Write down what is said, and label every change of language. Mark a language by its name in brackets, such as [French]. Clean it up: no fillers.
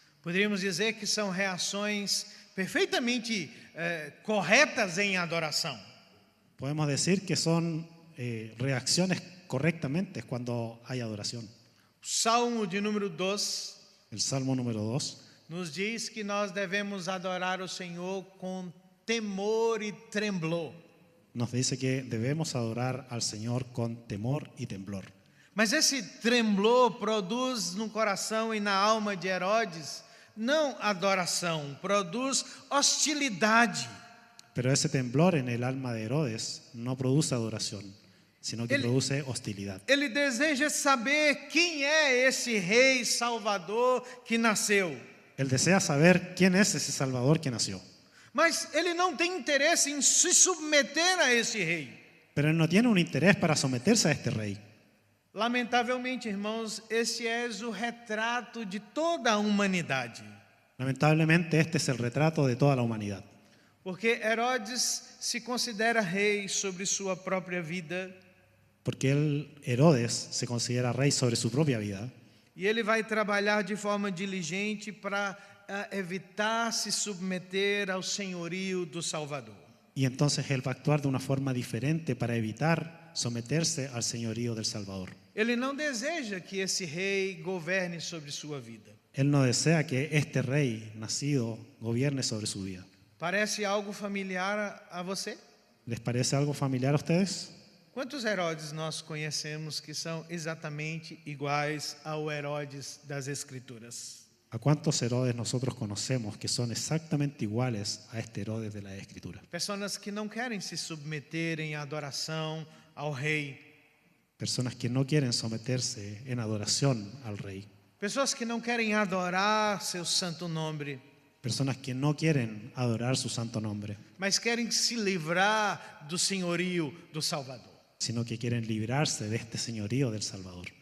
[Portuguese] Poderíamos dizer que são reações perfeitamente corretas em adoração. [Spanish] Podemos decir que son reacciones correctamente cuando hay adoración. [Portuguese] O Salmo de número 2 [Spanish] El Salmo número 2 [Portuguese] nos diz que nós devemos adorar o Senhor com temor e tremblor. [Spanish] nos dice que debemos adorar al Señor con temor y temblor. [Portuguese] Mas esse tremblor produz no coração e na alma de Herodes não adoração, produz hostilidade. [Spanish] Pero ese temblor en el alma de Herodes no produce adoración, sino que produce hostilidad. [Portuguese] Ele deseja saber quem é esse rei salvador que nasceu. [Spanish] Él desea saber quién es ese Salvador que nació. [Portuguese] Mas ele não tem interesse em se submeter a esse rei. [Spanish] Pero él no tiene un interés para someterse a este rey. [Portuguese] Lamentavelmente, irmãos, esse é o retrato de toda a humanidade. [Spanish] Lamentablemente este es el retrato de toda la humanidad. [Portuguese] Porque Herodes se considera rei sobre sua própria vida. [Spanish] Porque Herodes se considera rey sobre su propia vida. [Portuguese] E ele vai trabalhar de forma diligente para evitar se submeter ao senhorio do Salvador. [Spanish] Y entonces él va a actuar de una forma diferente para evitar someterse al señorío del Salvador. [Portuguese] Ele não deseja que esse rei governe sobre sua vida. [Spanish] Él no desea que este rey nacido gobierne sobre su vida. [Portuguese] Parece algo familiar a você? [Spanish] ¿Les parece algo familiar a ustedes? [Portuguese] Quantos Herodes nós conhecemos que são exatamente iguais ao Herodes das Escrituras? [Spanish] ¿A cuántos Herodes nosotros conocemos que son exactamente iguales a este Herodes de la Escritura? [Portuguese] Pessoas que não querem se submeter em adoração ao rei. [Spanish] Personas que no quieren someterse en adoración al rey. [Portuguese] Pessoas que não querem adorar seu santo nome. [Spanish] Personas que no quieren adorar su santo nombre, [Portuguese] Mas querem se livrar do senhorio do Salvador. [Spanish] sino que quieren librarse de este señorío del Salvador.